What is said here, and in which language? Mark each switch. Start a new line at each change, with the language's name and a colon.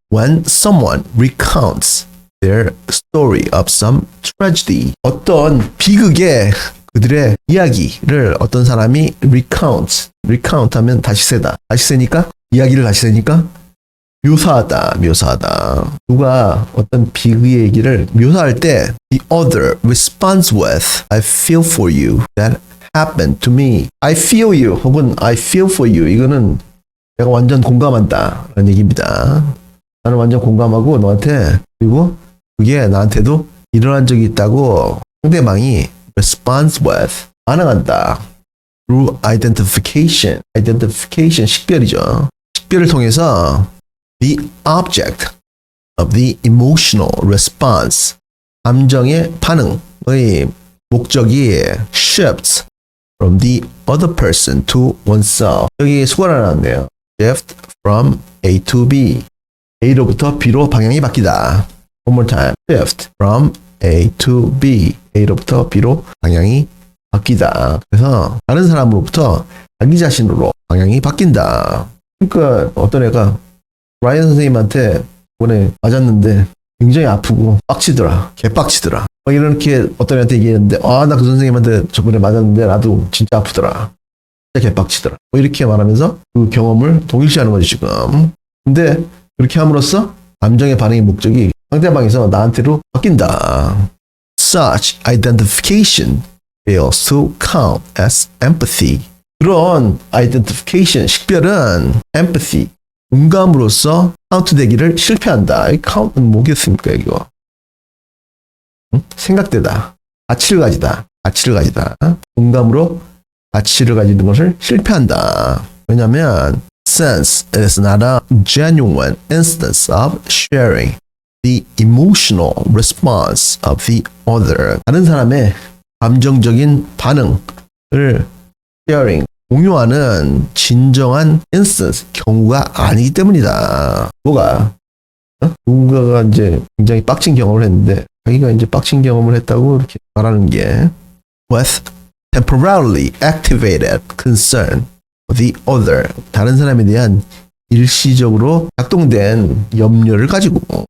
English: When someone recounts their story of some tragedy,
Korean: 어떤 비극의 그들의 이야기를 어떤 사람이 recount 하면 다시 세다. 다시 세니까 이야기를 다시 세니까 묘사하다. 누가 어떤 비극의 얘기를 묘사할 때
English: the other responds with I feel for you that happened to me. I feel you 혹은 I feel for you.
Korean: 이거는 내가 완전 공감한다 라는 얘기입니다. 나는 완전 공감하고 너한테, 그리고 그게 나한테도 일어난 적이 있다고 상대방이
English: responds with
Korean: 반응한다.
English: through identification
Korean: 식별이죠. 식별을 통해서
English: the object of the emotional response,
Korean: 감정의 반응의 목적이
English: shifts from the other person to oneself.
Korean: 여기 수가 하나 나왔네요.
English: shift from A to B.
Korean: A로부터 B로 방향이 바뀌다.
English: One more time. shift from A to B.
Korean: A로부터 B로 방향이 바뀌다. 그래서 다른 사람으로부터 자기 자신으로 방향이 바뀐다. 그러니까 어떤 애가 라이언 선생님한테 이번에 맞았는데 굉장히 아프고 빡치더라. 개빡치더라. 이렇게 어떤 애한테 얘기했는데 나 그 선생님한테 저번에 맞았는데 나도 진짜 아프더라. 진짜 개빡치더라. 이렇게 말하면서 그 경험을 동일시하는 거지 지금. 근데 그렇게 함으로써 감정의 반응의 목적이 상대방에서 나한테로 바뀐다.
English: Such identification fails to count as empathy.
Korean: 그런 identification, 식별은 empathy, 공감으로써 카운트되기를 실패한다. 이 카운트는 뭐겠습니까, 이거? 생각되다. 가치를 가지다. 공감으로 가치를 가지는 것을 실패한다. 왜냐면
English: since it is not a genuine instance of sharing the emotional response of the other.
Korean: 다른 사람의 감정적인 반응을 sharing, 공유하는 진정한 instance, 경우가 아니기 때문이다. 뭐가? 누군가가 이제 굉장히 빡친 경험을 했는데 자기가 이제 빡친 경험을 했다고 이렇게 말하는 게
English: with temporarily activated concern for the other,
Korean: 다른 사람에 대한 일시적으로 작동된 염려를 가지고.